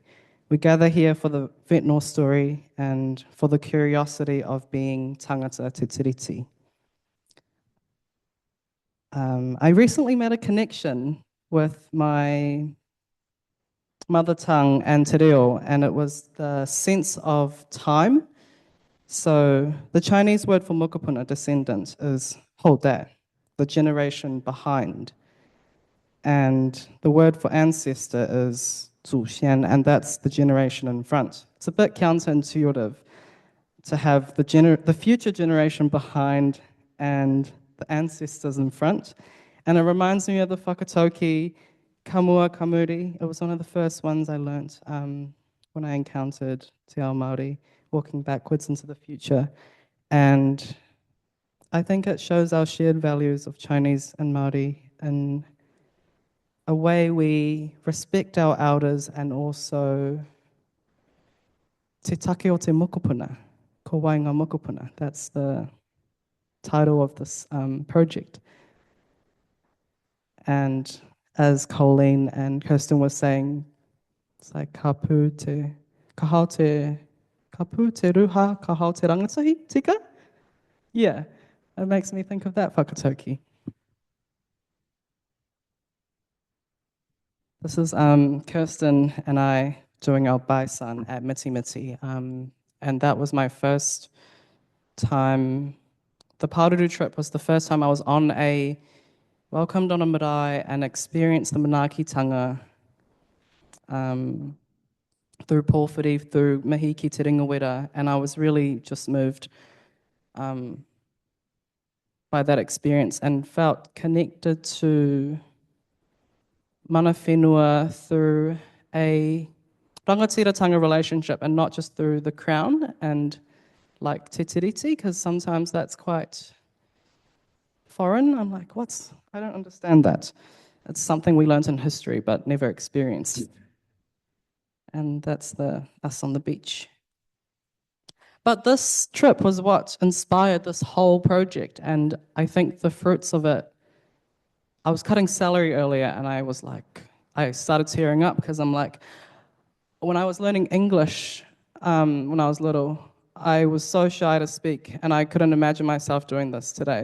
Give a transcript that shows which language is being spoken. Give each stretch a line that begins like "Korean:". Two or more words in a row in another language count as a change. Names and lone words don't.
English: We gather here for the Ventnor story and for the curiosity of being
Māori: Tangata Tiriti.
English: I recently made a connection with my mother tongue and
Māori: te reo,
English: and it was the sense of time. So the Chinese word for mokopuna, descendant, is hoda, the generation behind. And the word for ancestor is zuxian, and that's the generation in front. It's a bit counterintuitive to have the future generation behind and the ancestors in front. And it reminds me of the whakatauki,
Māori: kamua kamuri.
English: It was one of the first ones I learnt when I encountered
Māori: te ao Māori,
English: walking backwards into the future. And I think it shows our shared values of Chinese and Māori in a way we respect our elders and also
Māori: te take o te mokopuna, ko wainga mokopuna.
English: That's the title of this project. And as Colleen and Kirsten were saying, it's like
Māori: kapu te ruha, kahau te rangatahi, tika?
English: Yeah, it makes me think of that whakatauki. This is Kirsten and I doing our baisan at Mitimiti, and that was my first time. The Pāruru trip was the first time I was on a welcomed on a marae and experienced the manaakitanga through pōwhiri, through
Māori: mihi ki te ringawera,
English: and I was really just moved by that experience and felt connected to Manawhenua through a rangatiratanga relationship and not just through the crown and like
Māori: te tiriti,
English: because sometimes that's quite foreign. I'm like, I don't understand that. It's something we learned in history but never experienced. And that's us on the beach. But this trip was what inspired this whole project, and I think the fruits of it, I was cutting celery earlier and I started tearing up because I'm like, when I was learning English when I was little, I was so shy to speak and I couldn't imagine myself doing this today.